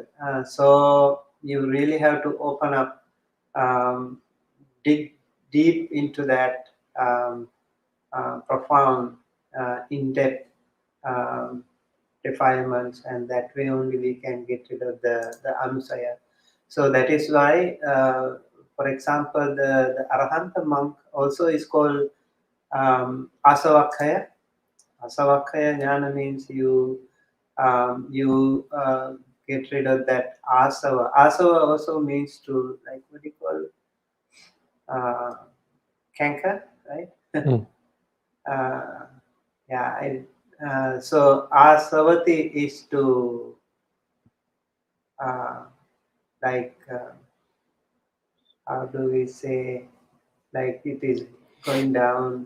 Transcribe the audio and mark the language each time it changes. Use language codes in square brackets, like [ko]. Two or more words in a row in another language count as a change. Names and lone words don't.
[en] So you really have to open up, um, dig deep into that profound, in-depth um, defilements, and that way only we can get rid of the anusaya. So that is why, for example, the Arahanta monk also is called asavakkaya. [pi] Asavakkaya jnana [en] means you get rid of that asava. Asava also means to, like, what do you call, uh, canker, right? Mm. Yeah. So asavati is to uh, like how do we say, like it is going down